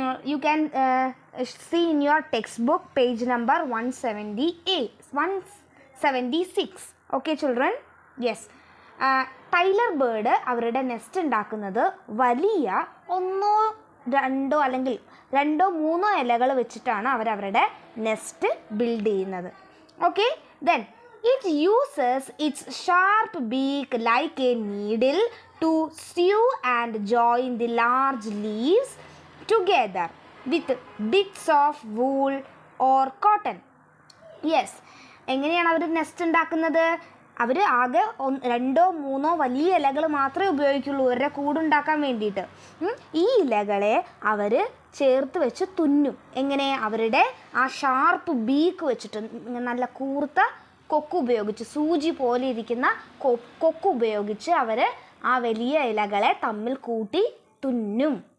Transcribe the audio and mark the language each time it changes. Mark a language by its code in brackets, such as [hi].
[en] You can see in your text book page number 176. Okay children, yes. [ml] Taylor bird അവരുടെ nest ഉണ്ടാക്കുന്നത് വലിയ 1, 2 അല്ലെങ്കിൽ 2, 3 ഇലകൾ വെച്ചിട്ടാണ് അവരവരുടെ നെസ്റ്റ് ബിൽഡ് ചെയ്യുന്നത്. [en] Okay, then it uses its sharp beak like a needle to sew and join the large leaves together with bits of wool or cotton. [ml] Yes, എങ്ങനെയാണ് അവർ nest ഉണ്ടാക്കുന്നത്? അവർ ആകെ 2, 3 വലിയ ഇലകൾ മാത്രമേ ഉപയോഗിക്കുള്ളൂ അവരുടെ കൂടുണ്ടാക്കാൻ വേണ്ടിയിട്ട്. ഈ ഇലകളെ അവർ ചേർത്ത് വെച്ച് തുന്നും. എങ്ങനെ? അവരുടെ ആ [en] sharp beak [ml] വെച്ചിട്ട്, നല്ല കൂർത്ത കൊക്ക് ഉപയോഗിച്ച്, സൂചി പോലെ ഇരിക്കുന്ന കൊക്ക് ഉപയോഗിച്ച് അവർ ആ വലിയ ഇലകളെ തമ്മിൽ കൂട്ടി തുന്നും.